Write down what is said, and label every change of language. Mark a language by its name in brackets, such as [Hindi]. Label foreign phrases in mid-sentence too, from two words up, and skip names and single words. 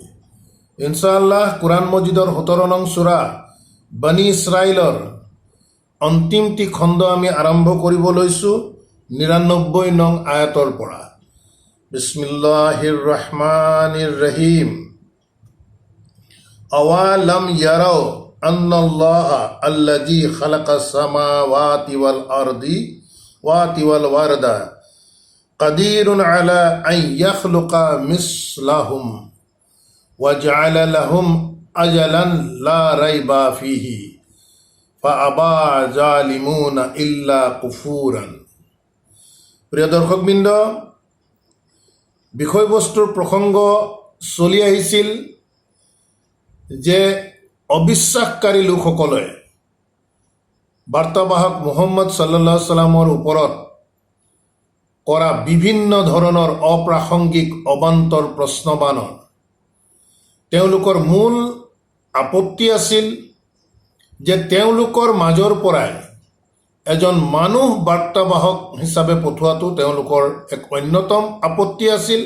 [Assamese] ইনশাআল্লাহ কোৰাণ মজিদৰ 17 নং সূৰা বনি ইছৰাইলৰ অন্তিমটি খণ্ড আমি আৰম্ভ কৰিব লৈছোঁ 99 নং আয়াতৰ পৰা। [Arabic] بسم الله الرحمن الرحيم. أولم يروا أن الله الذي خلق السماوات والأرض وتي والورد قادر على أن يخلق مثلهم وجعل لهم أجلا لا ريب فيه فأبى الظالمون إلا كفورا. [Assamese] প্ৰিয় দৰ্শকবৃন্দ, বিষয়বস্তুৰ প্ৰসংগ চলি আহিছিল যে অবিশ্বাসকাৰী লোকসকলে বাৰ্তাবাহক মুহাম্মদ [Arabic] صلى الله عليه سلم [Assamese] ওপৰত কৰা বিভিন্ন ধৰণৰ অপ্ৰাসংগিক অবান্তৰ প্ৰশ্নবাণৰ তেওঁলোকৰ মূল আপত্তি আছিল যে তেওঁলোকৰ মাজৰ পৰাই এজন মানুহ বাৰ্তাবাহক হিচাপে পঠোৱাটো তেওঁলোকৰ এক অন্যতম আপত্তি আছিল।